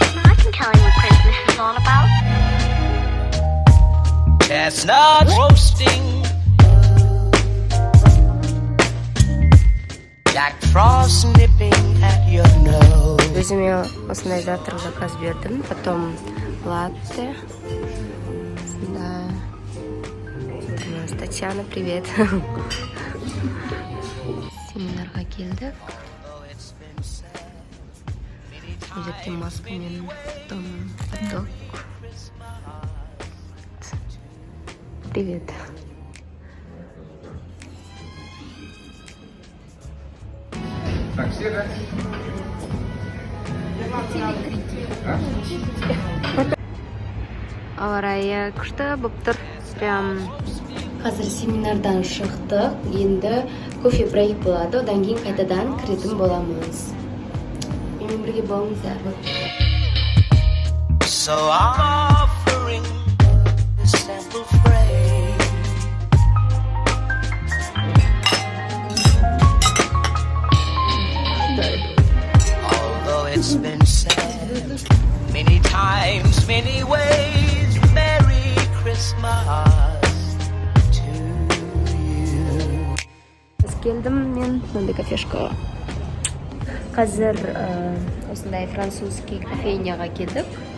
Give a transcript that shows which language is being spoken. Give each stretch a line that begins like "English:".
English: I can tell you what Christmas is all about. Chestnuts roasting, Jack Frost nipping at your nose.
Kazakh: Өзіме осындай
Russian: завтрак заказ
Kazakh: бердім,
Russian: потом латте. Да. Татьяна, привет.
Kazakh: Семинарға келдік. Бұл жерде маска мен потом хот-дог.
Russian: Привет. Такси, да?
Kazakh: Ауа райы күшті болып тұр. Прям қазір семинардан шықтық. Енді кофе брейк болады. Одан кейін қайтадан кіретін боламыз. Менімен бірге болыңыздар.
English: So I'm offering a sample frame. Although it's been said many times, many ways, Merry Christmas to you.
Kazakh: Келдім мен мынандай кафешкаға. Қазір осындай французский кофейняға келдік.